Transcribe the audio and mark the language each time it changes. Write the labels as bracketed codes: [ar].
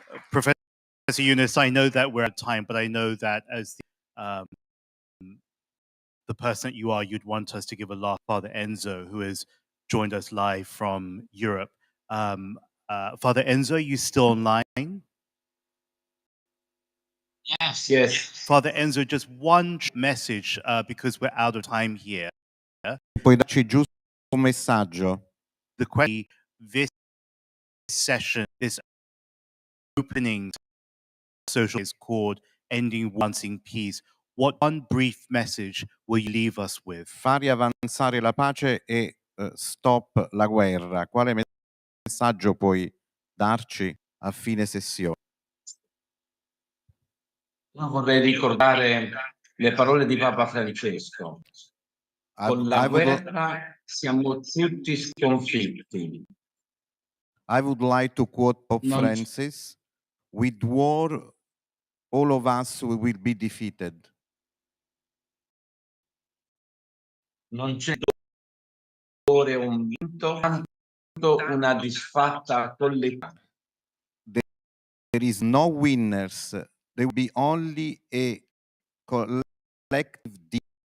[en] Professor Yunus, I know that we're at time, but I know that as the person that you are, you'd want us to give a laugh. Father Enzo, who has joined us live from Europe. Father Enzo, are you still online? Yes. Father Enzo, just one message because we're out of time here. [it] Puoi darci giusto un messaggio? [en] The question, this session, this opening social is called Ending Once in Peace. What one brief message will you leave us with? [it] Fare avanzare la pace e stop la guerra. Quale messaggio puoi darci a fine sessione? Io vorrei ricordare le parole di Papa Francesco. Con la guerra siamo tutti sconfitti. [en] I would like to quote Pope Francis, with war, all of us will be defeated. [it] Non c'è dolore o un vinto, quanto una disfatta collettiva. [en] There is no winners. There will be only a collective defeat.